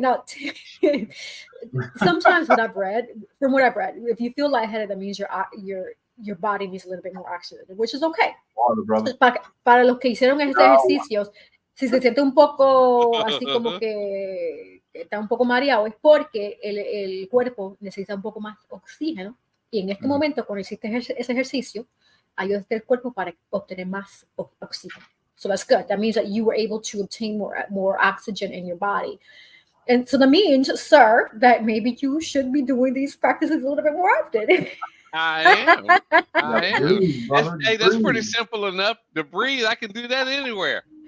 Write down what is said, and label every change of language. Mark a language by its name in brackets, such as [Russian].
[English] Now, sometimes what I've read, if you feel lightheaded, that means your body needs a little bit more oxygen, which is okay. [Spanish] Para los que hicieron este ejercicio, si se siente un poco así como que está un poco mareado, es porque el cuerpo necesita un poco más oxígeno, y en este momento, cuando hiciste ese ejercicio, ayudaste el cuerpo para obtener más oxígeno. [English] So that's good. That means that you were able to obtain more oxygen in your body. And so that means, sir, that maybe you should be doing these practices a little bit more often. I am. That's pretty simple enough. To breathe, I can do that anywhere.